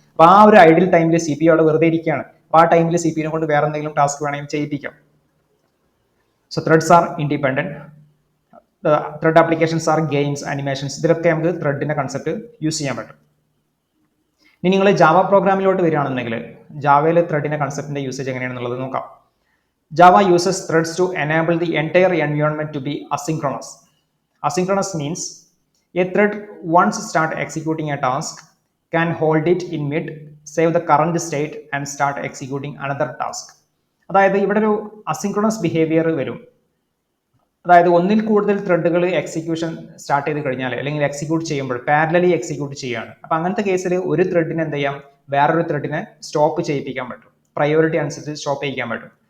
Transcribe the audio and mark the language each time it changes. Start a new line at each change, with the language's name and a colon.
Malayalam: അപ്പോൾ ആ ഒരു ഐഡിയൽ ടൈമിൽ സി പി യു അവിടെ വെറുതെ ഇരിക്കുകയാണ്. അപ്പോൾ ആ ടൈമിൽ സി പി യുനെ കൊണ്ട് വേറെ എന്തെങ്കിലും ടാസ്ക് വേണമെങ്കിൽ ചെയ്യിപ്പിക്കാം.
English: So threads are independent. Thread applications are games, animations,
Malayalam: ഇതിലൊക്കെ നമുക്ക് ത്രെഡിന്റെ കൺസെപ്റ്റ് യൂസ് ചെയ്യാൻ പറ്റും. ഇനി നിങ്ങൾ ജാവ പ്രോഗ്രാമിലോട്ട് വരികയാണെന്നുണ്ടെങ്കിൽ ജാവയിൽ ത്രെഡിന്റെ കൺസെപ്റ്റിന്റെ യൂസേജ് എങ്ങനെയാണെന്നുള്ളത് നോക്കാം.
English: Java uses threads to enable the entire environment to be asynchronous. Asynchronous means a thread once start executing a task can hold it in mid, save the current state and start executing another task.
Malayalam: അതായത് ഇവിടെ ഒരു asynchronous behaviour വരും. അതായത് ഒന്നിൽ കൂടുതൽ ത്രെഡുകൾ execution start ചെയ്ത് കഴിഞ്ഞാൽ അല്ലെങ്കിൽ എക്സിക്യൂട്ട് ചെയ്യുമ്പോൾ പാരലലി എക്സിക്യൂട്ട് ചെയ്യുകയാണ്. അപ്പം അങ്ങനത്തെ കേസിൽ ഒരു ത്രെഡിനെ എന്ത് ചെയ്യാം, വേറൊരു ത്രെഡിനെ സ്റ്റോപ്പ് ചെയ്യിപ്പിക്കാൻ പറ്റും, പ്രയോറിറ്റി അനുസരിച്ച് സ്റ്റോപ്പ് ചെയ്യിക്കാൻ പറ്റും.